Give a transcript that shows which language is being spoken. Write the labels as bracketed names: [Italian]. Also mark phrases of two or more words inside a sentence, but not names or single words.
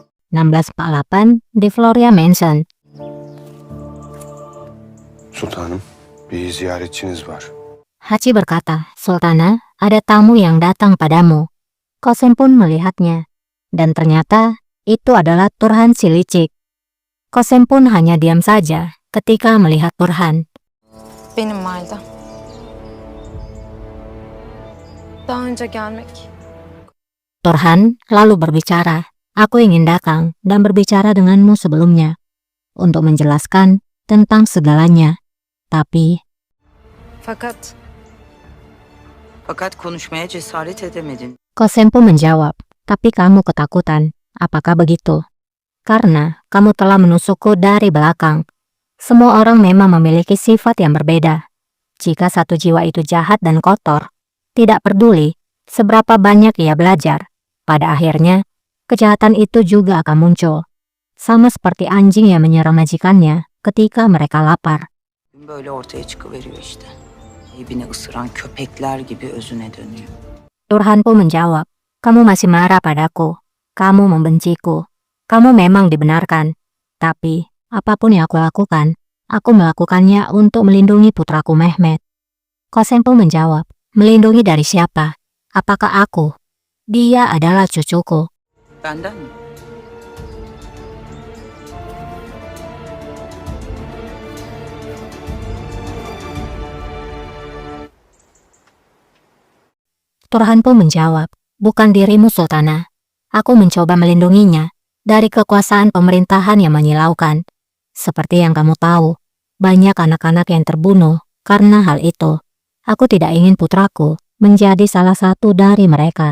[Indonesian] 1648 di Floria Mansion. [Turkish] Sultanım, bir ziyaretçiniz var. [Indonesian] Hachi berkata, Sultana, ada tamu yang datang padamu. Qasem pun melihatnya. Dan ternyata itu adalah Turhan si licik. Qasem pun hanya diam saja ketika melihat Turhan. [Turkish] Benim validem. Daha önce gelmek. [Indonesian] Turhan lalu berbicara, aku ingin datang dan berbicara denganmu sebelumnya untuk menjelaskan tentang segalanya. Tapi [Turkish] Fakat konuşmaya cesaret edemedin. [Indonesian] Qasem pun menjawab, tapi kamu ketakutan. Apakah begitu? Karena kamu telah menusukku dari belakang. Semua orang memang memiliki sifat yang berbeda. Jika satu jiwa itu jahat dan kotor, tidak peduli seberapa banyak ia belajar, pada akhirnya kejahatan itu juga akan muncul. Sama seperti anjing yang menyerang majikannya ketika mereka lapar. [Turkish] Böyle ortaya çıkıveriyor işte. Sahibini ısıran köpekler gibi özüne dönüyor. [Indonesian] Turhan pun menjawab, kamu masih marah padaku. Kamu membenciku. Kamu memang dibenarkan. Tapi, apapun yang aku lakukan, aku melakukannya untuk melindungi putraku Mehmet. Qasem pun menjawab, melindungi dari siapa? Apakah aku? Dia adalah cucuku. [Turkish] Benden mi? [Indonesian] Turhan pun menjawab, bukan dirimu Sultana. Aku mencoba melindunginya dari kekuasaan pemerintahan yang menyilaukan. Seperti yang kamu tahu, banyak anak-anak yang terbunuh karena hal itu. Aku tidak ingin putraku menjadi salah satu dari mereka.